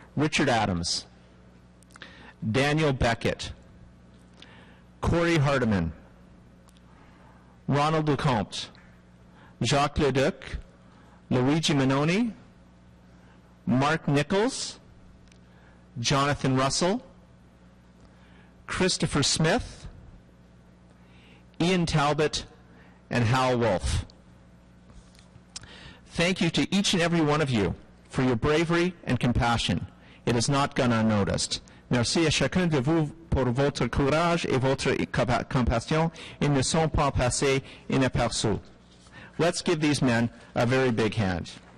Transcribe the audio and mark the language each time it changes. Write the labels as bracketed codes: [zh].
[en] Richard Adams, Daniel Beckett, Corey Hardiman, Ronald Lecomte, Jacques Leduc, Luigi Manoni, Mark Nichols, Jonathan Russell, Christopher Smith, Ian Talbot, and Hal Wolf. Thank you to each and every one of you for your bravery and compassion. It has not gone unnoticed. [fr] Merci à chacun de vous pour votre courage et votre compassion. Ils ne sont pas passés inaperçus. [en] Let's give these men a very big hand.